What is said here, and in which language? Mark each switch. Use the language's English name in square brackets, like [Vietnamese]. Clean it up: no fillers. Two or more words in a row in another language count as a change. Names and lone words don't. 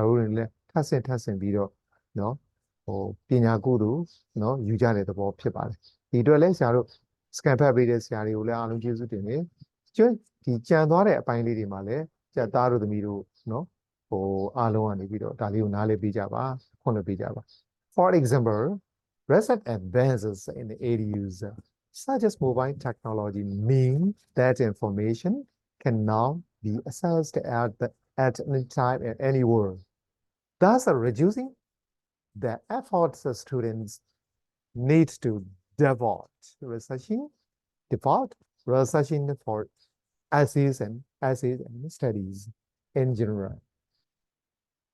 [Burmese] တို့တွေလည်းထပ်ဆင့်ပြီးတော့နော်ဟိုပညာကုသိုလ်နော်ယူကြတဲ့သဘောဖြစ်ပါတယ်ဒီအတွက်လည်းဆရာတို့ scan ဖတ်ပေးတဲ့ဆရာတွေကိုလည်းအားလုံးကျေးဇူးတင်တယ်ကျွန်းဒီကြံသွားတဲ့အပိုင်းလေးတွေမှာ လည်းကျက်သားတို့သမီးတို့နော်ဟိုအားလုံးကနေပြီးတော့ဒါလေးကိုနားလ ည်ပေးကြပါခွင့်လွှတ်ပေးကြပါ [English] for example recent advances in the areas such as mobile technology mean that information can now be accessed at any time and anywhere, thus reducing the efforts the students need to devote researching for essays and studies in general.